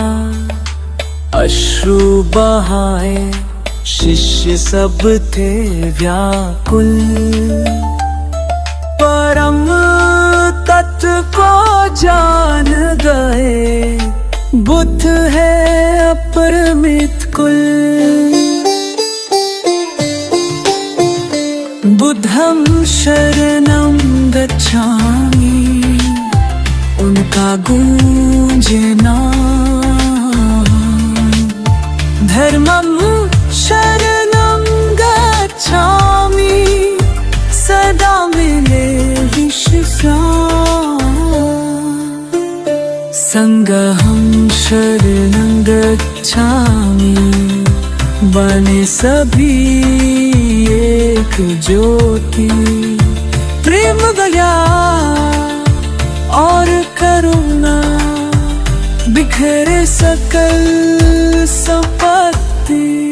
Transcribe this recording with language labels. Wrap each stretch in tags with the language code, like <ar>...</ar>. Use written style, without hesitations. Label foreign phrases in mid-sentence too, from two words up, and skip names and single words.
<hi>अश्रु बहाए, शिष्य सब थे व्याकुल। परम तत्व को जान गए, बुद्ध है अपरमित कुल।</hi> <pi>बुद्धं शरणं गच्छामि,</pi> <hi>उनका गूंजे नाम।</hi> <pi>धर्मं शरणं गच्छामि,</pi> <hi>सदा मिले विश्राम।</hi> <pi>संघं शरणं गच्छामि,</pi> <hi>बने सभी एक ज्योति। प्रेम गया और करुणा, बिखरे सकल संपत्ति।</hi>